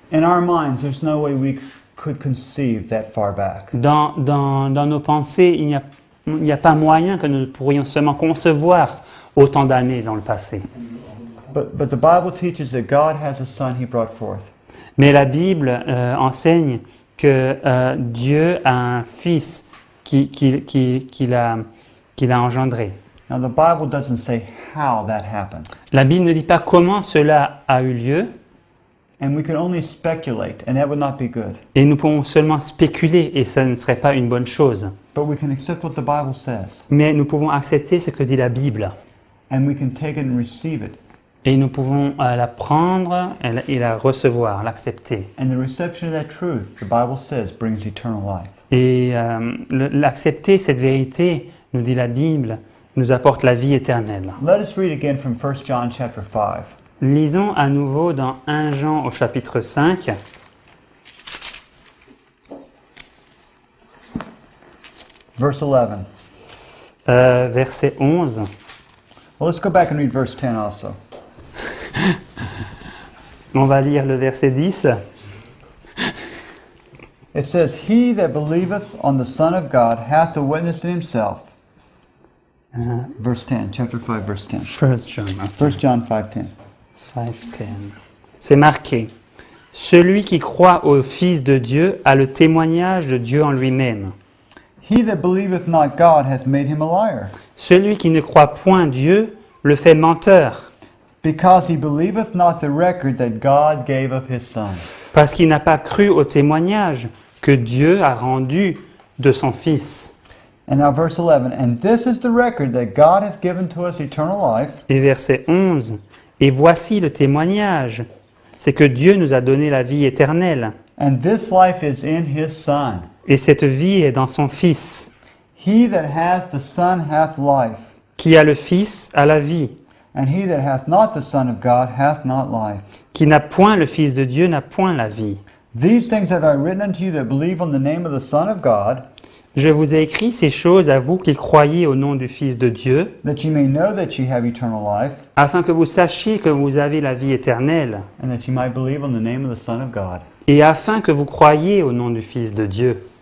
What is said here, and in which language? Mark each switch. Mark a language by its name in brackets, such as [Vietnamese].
[English] In our minds, there's no way we could conceive that far back. [French] Dans nos pensées, il n'y a pas moyen que nous pourrions seulement concevoir autant d'années dans le passé. [English] But the Bible teaches that God has a son he brought forth. [French] Mais la Bible enseigne que Dieu a un fils qu'il a engendré. [English] Now the Bible doesn't say how that happened. [French] La Bible ne dit pas comment cela a eu lieu, [English] And we can only speculate, and that would not be good. [French] et nous pouvons seulement spéculer, et ça ne serait pas une bonne chose. [English] But we can accept what the Bible says, [French] Mais nous pouvons accepter ce que dit la Bible, [English] and we can take it and receive it [French] Et nous pouvons la prendre et la recevoir, l'accepter. [English] And the reception of that truth, the Bible says, brings eternal life. [French] Et l'accepter cette vérité, nous dit la Bible, nous apporte la vie éternelle. [English] Let us read again from 1 John chapter 5. [French] Lisons à nouveau dans 1 Jean au chapitre 5. [English] Verse 11. [French] Verset 11. [English] Well, let's go back and read verse 10 also. [French] On va lire le verset 10. [English] It says, He that believeth on the Son of God hath a witness in himself. Verse 10, chapter 5, verse 10. 1 John 1 John 5:10. [French] 5:10. C'est marqué. Celui qui croit au Fils de Dieu a le témoignage de Dieu en lui-même. [English] He that believeth not God hath made him a liar, [French] Celui qui ne croit point Dieu le fait menteur, [English] because he believeth not the record that God gave of his Son. [French] parce qu'il n'a pas cru au témoignage que Dieu a rendu de son Fils. [English] And now verse 11, And this is the record that God hath given to us eternal life, [French] Et verset 11. Et voici le témoignage, c'est que Dieu nous a donné la vie éternelle, [English] and this life is in his Son. [French] et cette vie est dans son Fils. [English] He that hath the Son hath life, [French] Qui a le Fils a la vie. [English] and he that hath not the Son of God hath not life. [French] Qui n'a point le Fils de Dieu n'a point la vie. [English] These things have I written unto you that believe on the name of the Son of God, [French] Je vous ai écrit ces choses à vous qui croyez au nom du Fils de Dieu, [English] that ye may know that ye have eternal life, [French] afin que vous sachiez que vous avez la vie éternelle, [English] and that ye might believe on the name of the Son of God. [French] et afin que vous croyiez au nom du Fils de Dieu.